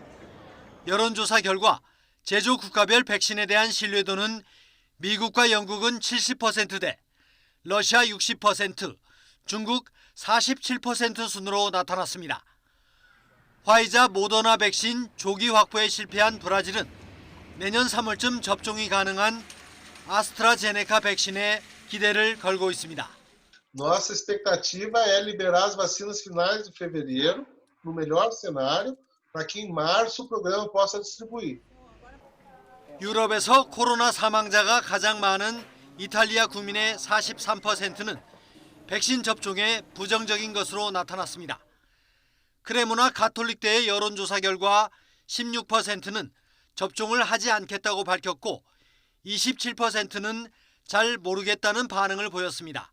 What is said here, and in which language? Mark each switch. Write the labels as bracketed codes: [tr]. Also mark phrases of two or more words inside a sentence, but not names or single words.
[ko] 여론조사 결과 제조 국가별 백신에 대한 신뢰도는 미국과 영국은 70%대, 러시아 60%, 중국 47% 순으로 나타났습니다. 화이자 모더나 백신 조기 확보에 실패한 브라질은 내년 3월쯤 접종이 가능한 아스트라제네카 백신에 기대를 걸고 있습니다. [pt] Nossa expectativa é liberar as vacinas finais de fevereiro, no melhor cenário, para que em março o programa possa distribuir. [ko] 유럽에서 코로나 사망자가 가장 많은 이탈리아 국민의 43%는 백신 접종에 부정적인 것으로 나타났습니다. 크레모나 가톨릭대의 여론조사 결과 16%는 접종을 하지 않겠다고 밝혔고 27%는 잘 모르겠다는 반응을 보였습니다.